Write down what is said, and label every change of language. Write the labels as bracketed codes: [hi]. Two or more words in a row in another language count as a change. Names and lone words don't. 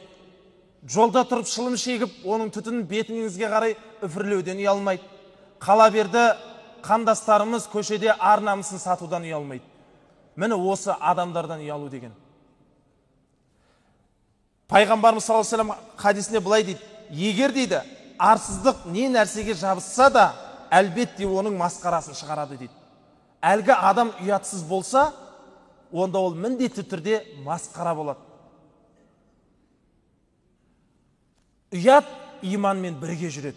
[kk] Жолда тұрып шылым шегіп, оның түтінін бетіңізге қарай үфірлеуден ұялмайды. Қала берді қандастарымыз көшеде ар намысын сатудан ұялмайды. Міне осы адамдардан ұялу деген. Пайғамбарымыз [ar] صلى الله عليه وسلم [kk] хадисінде былай дейді: егер дейді арсыздық не нәрсеге жабысса да, әлбетте оның масқарасын шығарады дейді. Әлгі адам ұятсыз болса, онда ол міндетті түрде масқара болады. Ұят иманмен бірге жүреді.